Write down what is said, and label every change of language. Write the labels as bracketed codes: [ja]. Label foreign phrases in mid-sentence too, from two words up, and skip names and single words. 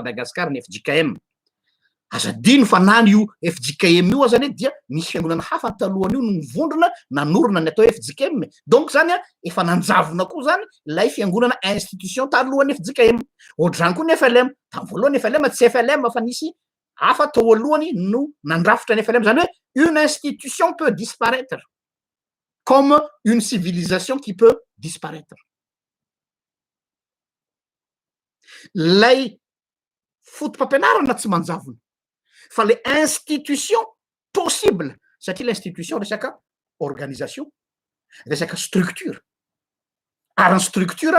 [mg] Madagasikara ny FJKM azadino fa nany io FJKM io zany dia misy fiangonana hafa talohany io no mivondrona nanorona ny atao FJKM donc zany efa nanjavona koa zany lay fiangonana institution talohany FJKM ohatrany koa ny FLM tamin'ny voalohany FLM tsy FLM fa nisy hafa tao alohany no nandrafitra ny FLM zany hoe [fr] une institution peut disparaître comme une civilisation qui peut disparaître [mg] lay fotom-pampianarana tsy manjavona fa le institution possible satria l'institution resaka organisation resaka structure ary ny structure